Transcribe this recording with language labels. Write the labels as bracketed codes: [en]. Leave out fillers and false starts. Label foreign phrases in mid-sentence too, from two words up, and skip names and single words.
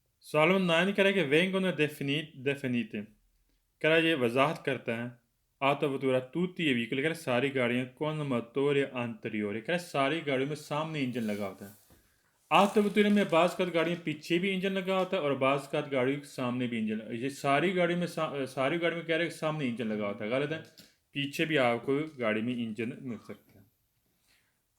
[ur] سوال نمبر 9 کہہ رہا ہے کہ [it] vengono definite [ur] کہہ رہا ہے یہ وضاحت کرتا ہے [it] autovettura tutti i veicoli [ur] کہہ رہا ہے ساری گاڑیاں [it] con motore anteriore [ur] کہہ رہا ہے ساری گاڑیوں میں سامنے انجن لگا ہوتا ہے. autovettura میں بعض کا گاڑیوں پیچھے بھی انجن لگا ہوتا ہے اور بعض کا گاڑی کے سامنے بھی انجن، یہ ساری گاڑی میں ساری گاڑی میں کہہ رہے ہیں سامنے انجن لگا ہوتا ہے، غلط ہے. پیچھے بھی آپ کو گاڑی میں انجن مل سکتا ہے.